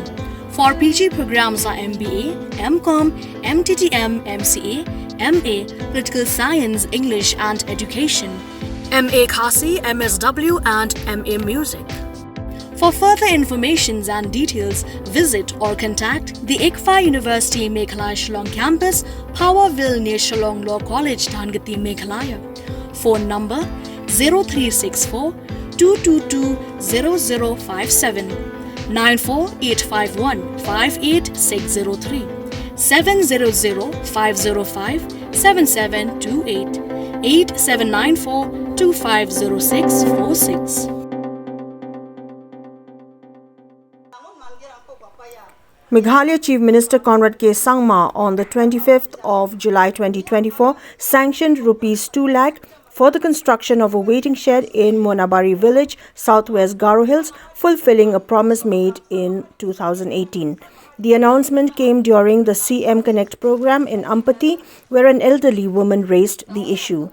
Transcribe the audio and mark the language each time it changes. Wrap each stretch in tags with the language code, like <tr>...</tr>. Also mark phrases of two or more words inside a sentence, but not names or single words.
<en>For PG programs are MBA, MCom, MTTM, MCA, MA, Political Science, English and Education, MA Khasi, MSW and MA Music. For further information and details, visit or contact the ICFA University Meghalaya Shillong Campus, Powerville near Shillong Law College, Dhangati, Meghalaya. Phone number 0364 222 0057, 94851 58603, 700 505 7728, 8794 250646. Meghalaya Chief Minister Conrad Sangma on the 25th of July 2024 sanctioned Rs 2 lakh for the construction of a waiting shed in Monabari village, West Garo Hills, fulfilling a promise made in 2018. The announcement came during the CM Connect program in Ampati, where an elderly woman raised the issue.</en>